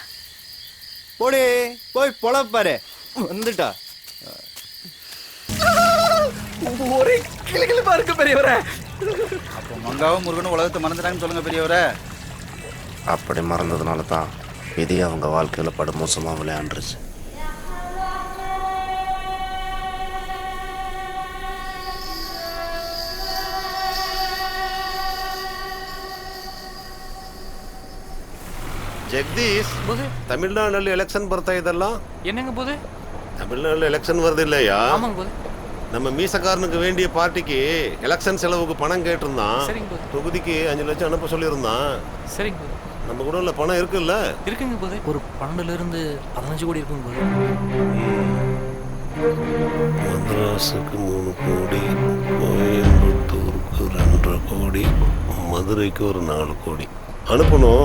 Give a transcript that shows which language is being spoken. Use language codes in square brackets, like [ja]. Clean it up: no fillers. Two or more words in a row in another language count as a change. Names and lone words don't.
[ta] போடி, போய் பொழப்பாரு. வந்துட்டா ஒரே கிளிகிளிப்பா இருக்கு பெரியவரே. அப்போ மங்காவும் முருகனும் உலகத்தை மறந்துட்டாங்கன்னு சொல்லுங்க பெரியவரே. அப்படி மறந்ததுனால தான் விதி அவங்க வாழ்க்கையில் படுமோசமாக விளையாண்டுருச்சு. [kn] ಜಗದೀಶ್, ತಮಿಳ್ನಾಡಲ್ಲಿ ಎಲೆಕ್ಷನ್ ಬರ್ತಾ ಇದಲ್ಲ? [ta] என்னங்க போது? [kn] ತಮಿಳ್ನಾಡಲ್ಲಿ ಎಲೆಕ್ಷನ್ [ta] வருது இல்லையா? ஆமாங்க போது. நம்ம மீசக்காரனுக்கு வேண்டிய பார்ட்டிக்கு எலெக்ஷன் செலவுக்கு பணம் கேட்டிருந்தான். சரிங்க போது. தொகுதிக்கு 5 லட்சம் அனுப்ப சொல்லியிருந்தான். சரிங்க போது. நம்ம கூட உள்ள பணம் இருக்குல்ல? இருக்குங்க போது. ஒரு 12 இருந்து 15 கோடி இருக்குங்க போது. மദ്രാஸுக்கு 3 கோடி, கோயம்புத்தூருக்கு 2.5 கோடி, மதுரைக்கு ஒரு 4 கோடி அனுப்பணும்.